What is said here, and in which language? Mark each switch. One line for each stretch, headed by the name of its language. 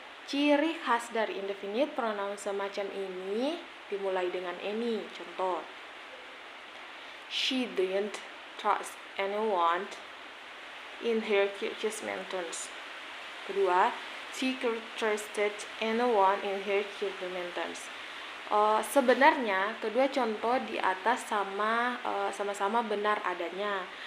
Indonesian: Ciri khas dari indefinite pronouns semacam ini dimulai dengan any.
English: Contoh, she didn't trust anyone in her judgments. Kedua, she trusted anyone in her judgments.
Indonesian: Sebenarnya kedua contoh di atas sama-sama benar adanya.